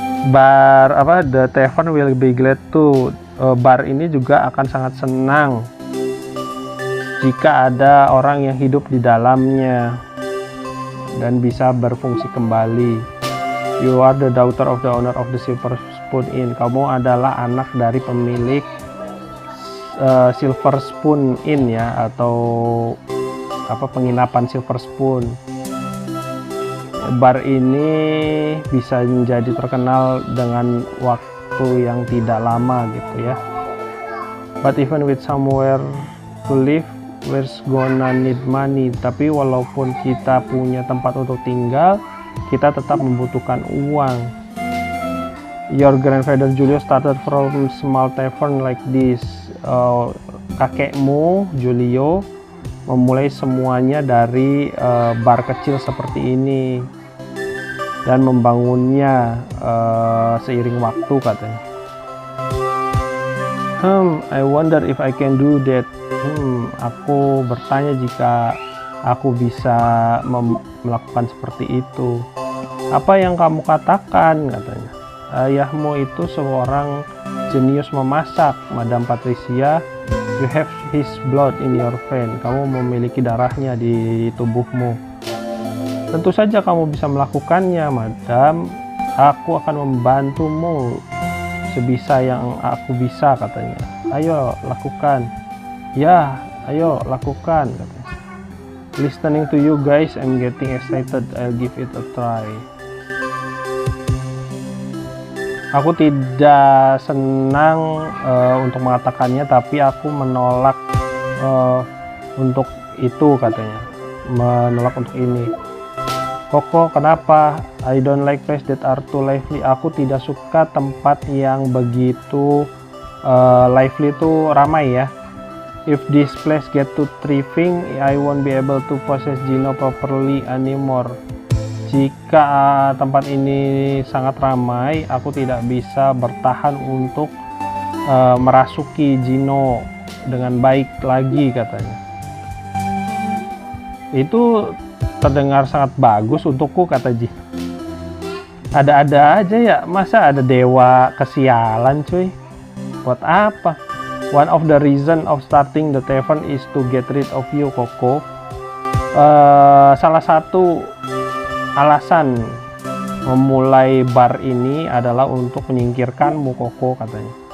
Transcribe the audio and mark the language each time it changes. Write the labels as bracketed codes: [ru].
[id] Bar apa? [en] The tavern will be glad to. [id] Bar ini juga akan sangat senang jika ada orang yang hidup di dalamnya dan bisa berfungsi kembali. [en] You are the daughter of the owner of the Silver Spoon Inn. [id] Kamu adalah anak dari pemilik Silver Spoon Inn ya, atau apa, penginapan Silver Spoon. Bar ini bisa menjadi terkenal dengan waktu yang tidak lama gitu ya. [en] But even with somewhere to live, we're gonna need money. [id] Tapi walaupun kita punya tempat untuk tinggal, kita tetap membutuhkan uang. [en] Your grandfather Julio started from small tavern like this. [id] Kakekmu Julio memulai semuanya dari bar kecil seperti ini dan membangunnya seiring waktu katanya. [en] I wonder if I can do that. [id] Aku bertanya jika aku bisa melakukan seperti itu. Apa yang kamu katakan katanya? Ayahmu itu seorang jenius memasak, Madam Patricia. [en] You have his blood in your vein. [id] Kamu memiliki darahnya di tubuhmu. Tentu saja kamu bisa melakukannya, Madam. Aku akan membantumu sebisa yang aku bisa katanya. Ayo lakukan. Ya, ayo lakukan katanya. [en] Listening to you guys, I'm getting excited. I'll give it a try. [id] Aku tidak senang untuk mengatakannya, tapi aku menolak untuk itu katanya. Menolak untuk ini. Koko, kenapa? [en] I don't like place that are too lively. [id] Aku tidak suka tempat yang begitu lively, itu ramai ya. [en] If this place get to thriving, I won't be able to possess Gino properly anymore. [id] Jika tempat ini sangat ramai, aku tidak bisa bertahan untuk merasuki Gino dengan baik lagi katanya. Itu terdengar sangat bagus untukku, kata Ji. Ada-ada aja ya, masa ada dewa kesialan cuy? Buat apa? [en] One of the reason of starting the tavern is to get rid of you, Koko. [id] Salah satu alasan memulai bar ini adalah untuk menyingkirkanmu, Koko, katanya.